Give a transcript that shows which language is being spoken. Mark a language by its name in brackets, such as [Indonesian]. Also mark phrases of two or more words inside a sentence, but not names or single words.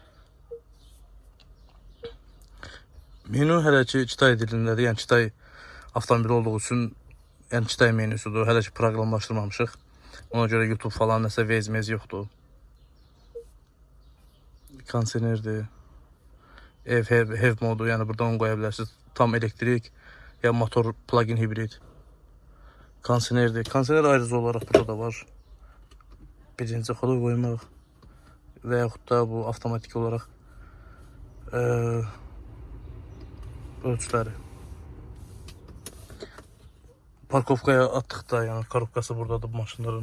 [Azerbaijani] Menü hələ ki Kitay dilindədir, yəni Kitay avtomobili olduğu üçün, yəni Kitay menüsüdür. Hələ ki proqramlaşdırmamışıq. Ona görə YouTube falan nəsə vez yoxdur. Kondisionerdir. Ev modu, yəni buradan qoya bilərsiniz. Tam elektrik ya motor plug-in hibrid. Kondisionerdir. Kondisioner ayrıca olaraq burada da var. Birinci xoda qoymaq və yaxud da bu avtomatik olaraq ölçüləri. Parkovkaya atdıqda, yəni korobkası buradadır bu maşınların.